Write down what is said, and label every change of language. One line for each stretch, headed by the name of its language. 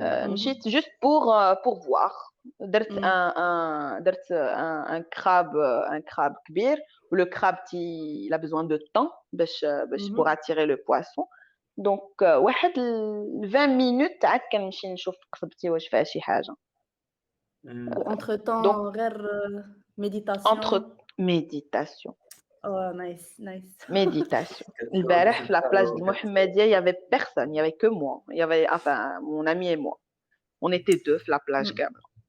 Arabic: مشيت
French: juste pour voir.
Arabic: درت
French: un crabe
Arabic: كبير.
French: Le crabe il a besoin de temps
Arabic: باش
French: pour attirer le poisson.
Arabic: Donc واحد 20 minutes عاد كنمشي نشوف قصبتي واش فيها شي حاجه.
French: entre temps
Arabic: غير
French: méditation. Entre méditation. Oh nice. Méditation.
Arabic: البارح في
French: la plage de Mohammedia, il y avait personne, il y avait que moi. Il y avait mon ami et moi. On était deux في la plage
Arabic: كامله.